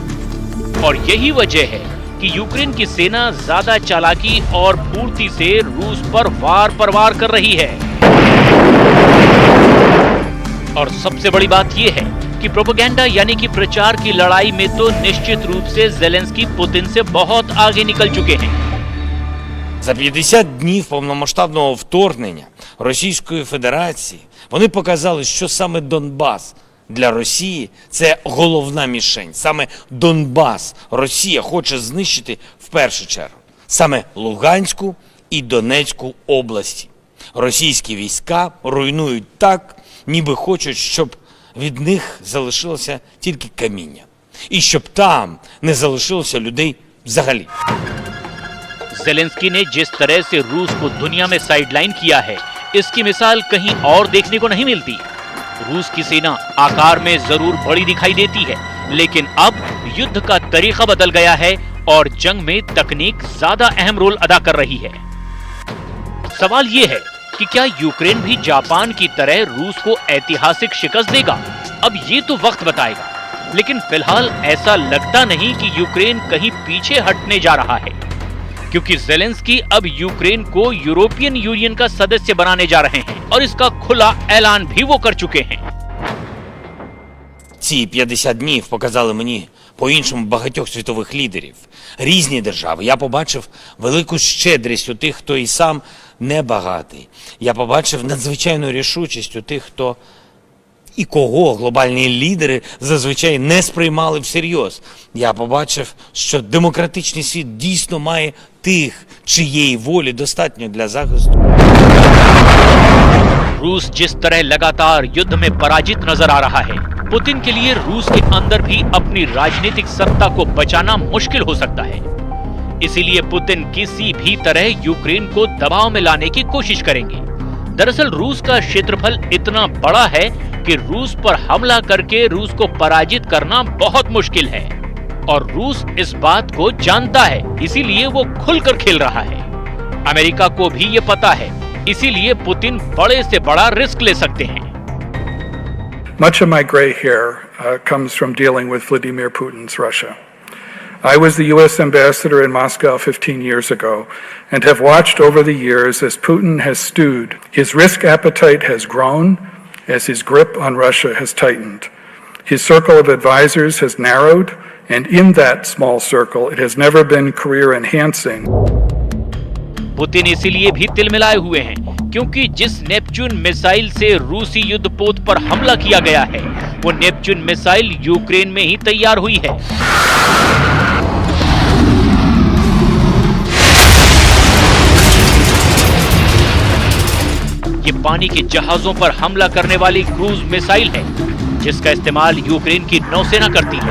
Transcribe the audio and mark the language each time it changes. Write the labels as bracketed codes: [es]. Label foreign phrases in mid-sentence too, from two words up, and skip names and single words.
[hi] और यही वजह है कि यूक्रेन की सेना ज्यादा चालाकी और फुर्ती से रूस पर वार पर वार कर रही है। और सबसे बड़ी बात यह है कि प्रोपेगेंडा यानी कि प्रचार की लड़ाई में तो निश्चित रूप से ज़ेलेंस्की पुतिन से बहुत आगे निकल चुके हैं। [uk] За 50 днів повномасштабного вторгнення Російської Федерації вони показали, що саме Донбас для Росії – це головна мішень. Саме Донбас Росія хоче знищити в першу чергу. Саме Луганську і Донецьку області. Російські війська руйнують так, ніби хочуть, щоб від них залишилося тільки каміння. І щоб там не залишилося людей взагалі. [hi] ज़ेलेंस्की ने जिस तरह से रूस को दुनिया में साइडलाइन किया है, इसकी मिसाल कहीं और देखने को नहीं मिलती। रूस की सेना आकार में जरूर बड़ी दिखाई देती है, लेकिन अब युद्ध का तरीका बदल गया है और जंग में तकनीक ज्यादा अहम रोल अदा कर रही है। सवाल ये है कि क्या यूक्रेन भी जापान की तरह रूस को ऐतिहासिक शिकस्त देगा? अब ये तो वक्त बताएगा, लेकिन फिलहाल ऐसा लगता नहीं कि यूक्रेन कहीं पीछे हटने जा रहा है, क्योंकि ज़ेलेंस्की अब यूक्रेन को यूरोपियन यूनियन का सदस्य बनाने जा रहे हैं और इसका खुला ऐलान भी वो कर चुके हैं। [uk] Ці 50 днів показали мені по-іншому багатьох світових лідерів. Різні держави. Я побачив велику щедрість у тих, хто і сам не багатий. Я побачив надзвичайну рішучість у тих, хто і кого глобальні лідери зазвичай не сприймали всерйоз. Я побачив, що демократичний світ дійсно має тих, чиєї волі достатньо для захисту. [hi] रूस जिस तरह लगातार युद्ध में पराजित नजर आ रहा है, पुतिन के लिए रूस के अंदर भी अपनी राजनीतिक सत्ता को बचाना मुश्किल हो सकता है। इसीलिए पुतिन किसी भी तरह यूक्रेन को दबाव में लाने की कोशिश करेंगे। दरअसल रूस का क्षेत्रफल इतना बड़ा है कि रूस पर हमला करके रूस को पराजित करना बहुत मुश्किल है और रूस इस बात को जानता है, इसीलिए वो खुलकर खेल रहा है। अमेरिका को भी ये पता है, इसीलिए पुतिन बड़े से बड़ा रिस्क ले सकते हैं। [en] Much of my gray hair comes from dealing with Vladimir Putin's Russia. I was the U.S. ambassador in Moscow 15 years ago and have watched over the years as Putin has stewed. His risk appetite has grown as his grip on Russia has tightened. His circle of advisors has narrowed, and in that small circle, it has never been career enhancing. [hi] पुतिन इसीलिए भी तिलमिलाए हुए हैं क्योंकि जिस नेपच्यून मिसाइल से रूसी युद्धपोत पर हमला किया गया है वो नेपच्यून मिसाइल यूक्रेन में ही तैयार हुई है। ये पानी के जहाजों पर हमला करने वाली क्रूज मिसाइल है जिसका इस्तेमाल यूक्रेन की नौसेना करती है।